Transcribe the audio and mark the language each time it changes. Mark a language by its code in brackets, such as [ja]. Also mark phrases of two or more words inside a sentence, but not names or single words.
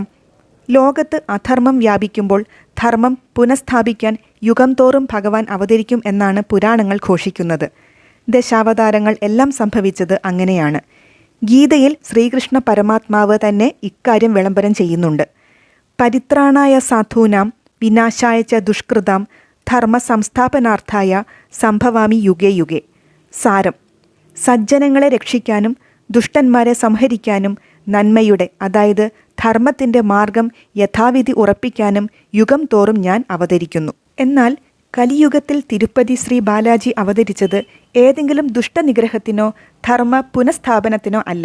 [ml] ലോകത്ത് അധർമ്മം വ്യാപിക്കുമ്പോൾ ധർമ്മം പുനഃസ്ഥാപിക്കാൻ യുഗം തോറും ഭഗവാൻ അവതരിക്കും എന്നാണ് പുരാണങ്ങൾ ഘോഷിക്കുന്നത്. ദശാവതാരങ്ങൾ എല്ലാം സംഭവിച്ചത് അങ്ങനെയാണ്. ഗീതയിൽ ശ്രീകൃഷ്ണ പരമാത്മാവ് തന്നെ ഇക്കാര്യം വിളംബരം ചെയ്യുന്നുണ്ട്. [sa] परित्राणाय साधूनां विनाशाय च दुष्कृतां धर्म संस्थापनार्थाय सम्भवामि युगे युगे. [ml] സാരം: സജ്ജനങ്ങളെ രക്ഷിക്കാനും ദുഷ്ടന്മാരെ സംഹരിക്കാനും നന്മയുടെ, അതായത് ധർമ്മത്തിൻ്റെ മാർഗം യഥാവിധി ഉറപ്പിക്കാനും യുഗം തോറും ഞാൻ അവതരിക്കുന്നു. എന്നാൽ കലിയുഗത്തിൽ തിരുപ്പതി ശ്രീ ബാലാജി അവതരിച്ചത് ഏതെങ്കിലും ദുഷ്ടനിഗ്രഹത്തിനോ ധർമ്മ പുനഃസ്ഥാപനത്തിനോ അല്ല.